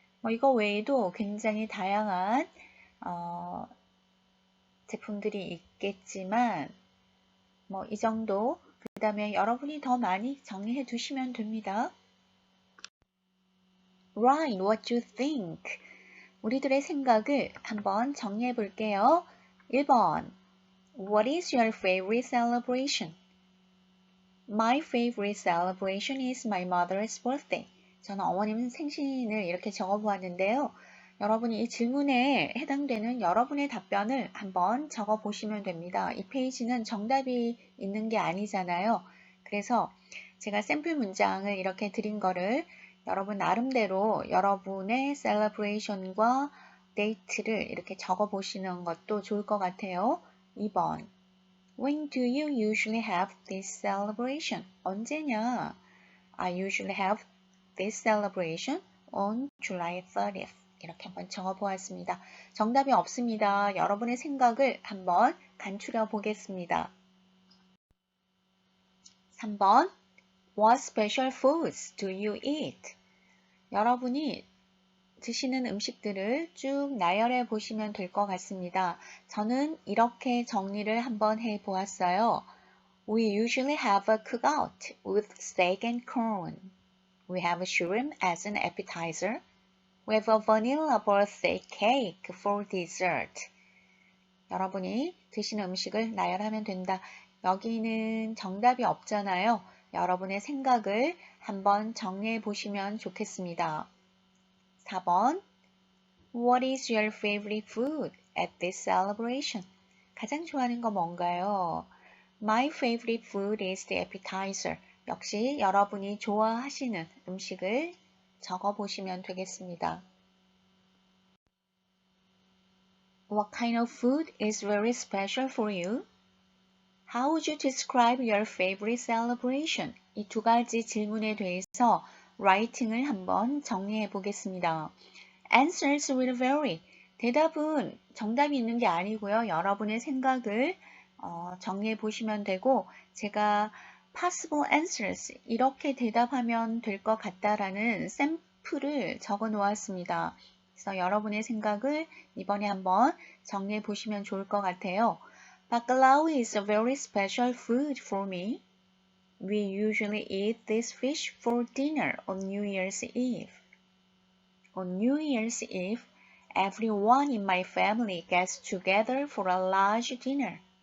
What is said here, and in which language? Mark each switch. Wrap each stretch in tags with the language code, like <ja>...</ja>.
<ko>이거 외에도 굉장히 다양한 제품들이 있겠지만 이 정도 그 다음에 여러분이 더 많이 정리해 두시면 됩니다.</ko> <en>Write what you think.</en> <ko>우리들의 생각을 한번 정리해 볼게요.</ko> <en>1번 What is your favorite celebration? My favorite celebration is my mother's birthday.</en> <ko>저는 어머님 생신을 이렇게 적어보았는데요. 여러분이 이 질문에 해당되는 여러분의 답변을 한번 적어보시면 됩니다. 이 페이지는 정답이 있는 게 아니잖아요. 그래서 제가 샘플 문장을 이렇게 드린 거를 여러분 나름대로 여러분의 셀러브레이션과 데이트를 이렇게 적어보시는 것도 좋을 것 같아요.</ko> <en>2번 When do you usually have this celebration?</en> <ko>언제냐?</ko> <en>I usually have this celebration on July 30th.</en> <ko>이렇게 한번 적어보았습니다. 정답이 없습니다. 여러분의 생각을 한번 간추려 보겠습니다.</ko> <en>3번 What special foods do you eat?</en> <ko>여러분이 드시는 음식들을 쭉 나열해 보시면 될 것 같습니다. 저는 이렇게 정리를 한번 해 보았어요.</ko> <en>We usually have a cookout with steak and corn. We have shrimp as an appetizer. We have a vanilla birthday cake for dessert.</en> <ko>여러분이 드시는 음식을 나열하면 된다. 여기는 정답이 없잖아요. 여러분의 생각을 한번 정리해 보시면 좋겠습니다.</ko> <en>4번 What is your favorite food at this celebration?</en> <ko>가장 좋아하는 거 뭔가요?</ko> <en>My favorite food is the appetizer.</en> <ko>역시 여러분이 좋아하시는 음식을 적어보시면 되겠습니다.</ko> <en>What kind of food is very special for you? How would you describe your favorite celebration?</en> <ko>이 두 가지 질문에 대해서 라이팅을 한번 정리해 보겠습니다.</ko> <en>Answers will vary.</en> <ko>대답은 정답이 있는 게 아니고요. 여러분의 생각을 정리해 보시면 되고 제가</ko> <en>possible answers</en> <ko>이렇게 대답하면 될 것 같다라는 샘플을 적어 놓았습니다. 그래서 여러분의 생각을 이번에 한번 정리해 보시면 좋을 것 같아요.</ko> <en>Bacalao is a very special food for me. We usually eat this fish for dinner on New Year's Eve. On New Year's Eve, everyone in my family gets together for a large dinner.</en>